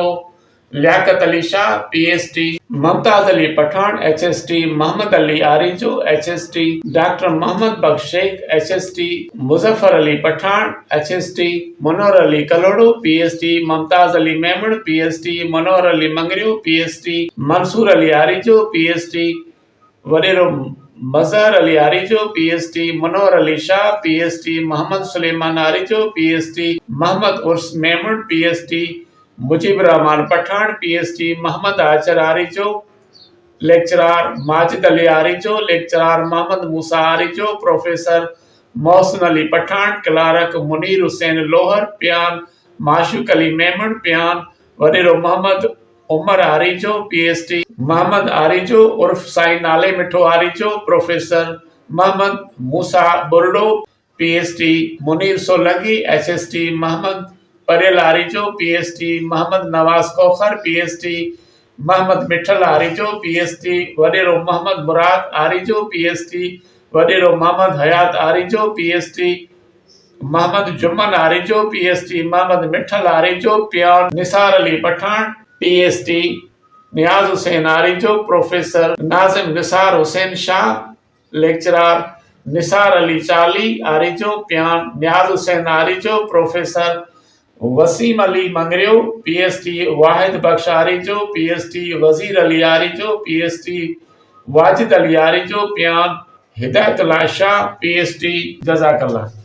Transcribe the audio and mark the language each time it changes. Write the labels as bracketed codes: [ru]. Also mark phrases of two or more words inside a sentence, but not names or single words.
[sd] लियाकत अली शाह PhD, मुमताज अली पठान HST, मोहम्मद अली आरिजो HST, डॉक्टर मोहम्मद बख्श शेख HST, मुजफ्फर अली पठान HST, मनोर अली कलोड़ो PhD, मुमताज अली मेमन PhD, मनोर अली मंगरियो PhD, मंसूर अली आरिजो PhD, वरेरो मजहर अली आरिजो PhD, मनोर अली शाह PhD, मोहम्मद सुलेमान आरिजो PhD, मोहम्मद उर्स मेमन PhD, मुजीब रहमान पठान PhD, मोहम्मद आचर आरिजो लेक्चरर, माजिद अली आरिजो लेक्चरर, मोहम्मद मूसा आरिजो प्रोफेसर, मोहसिन अली पठान क्लार्क, मुनीर हुसैन लोहर पियान, माशूक अली मेमन पियान, वरेरो मोहम्मद उमर आरिजो PhD, मोहम्मद आरिजो उर्फ साईं नाले मिठो आरिजो प्रोफेसर, मोहम्मद मूसा बुरडो PhD, मुनीर सोलंकी HST, मोहम्मद परेल आरिजो PhD, मोहम्मद नवाज कोखर PhD, मोहम्मद मिठल आरिजो PhD, वडेरो मोहम्मद मुराद आरिजो PhD, वडेरो मोहम्मद हयात आरिजो PhD, मोहम्मद जुम्मन आरिजो PhD, मोहम्मद मिठल आरिजो पियान, निसार अली पठान PhD, नियाज हुसैन आरिजो प्रोफेसर, नाजिम निसार हुसैन शाह लेक्चरर, निसार अली चाली आरिजो पियान, नियाज हुसैन आरिजो प्रोफेसर, वसीम अली मंगरियो PhD, वाहिद बख्श आरिजो PhD, वजीर अली आरिजो PhD, वाजिद अली आरिजो पियान, हिदायतुल्लाह शाह PhD। जज़ाकल्लाह।